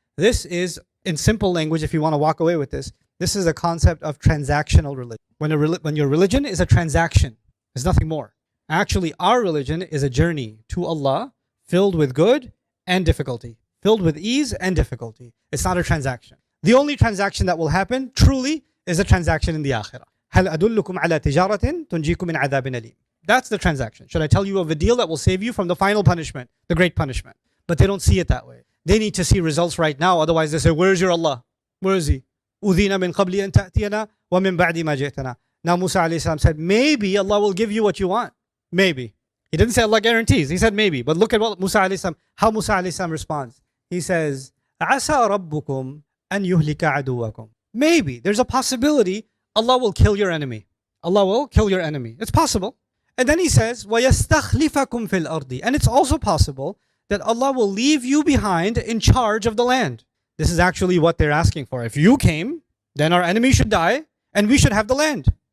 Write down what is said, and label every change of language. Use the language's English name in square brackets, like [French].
[English] This is, in simple language, if you want to walk away with this is a concept of transactional religion. When your religion is a transaction, there's nothing more. Actually, our religion is a journey to Allah filled with good and difficulty, filled with ease and difficulty. It's not a transaction. The only transaction that will happen, truly, is a transaction in the akhirah. [Arabic] هل أدلكم على تجارة تنجيكم من عذاب أليم. [English] That's the transaction. Should I tell you of a deal that will save you from the final punishment, the great punishment? But they don't see it that way. They need to see results right now. Otherwise they say, where is your Allah? Where is He? [Arabic] أُذِينَ مِنْ قَبْلِ أَن تَأْتِيَنَا وَمِنْ بَعْدِ مَا جِئْتَنَا. [English] Now Musa alayhi salam said, maybe Allah will give you what you want. Maybe. He didn't say Allah guarantees. He said maybe. But look at what Musa alayhi salam, how Musa alayhi salam responds. He says, [Arabic] عَسَى رَبُّكُمْ أَن يُهْلِكَ عَدُوَّكُمْ. [English] Maybe. There's a possibility Allah will kill your enemy. Allah will kill your enemy. It's possible. And then He says, [Arabic] وَيَسْتَخْلِفَكُمْ فِي الْأَرْضِ. [English] And it's also possible that Allah will leave you behind in charge of the land. This is actually what they're asking for. If you came, then our enemy should die and we should have the land.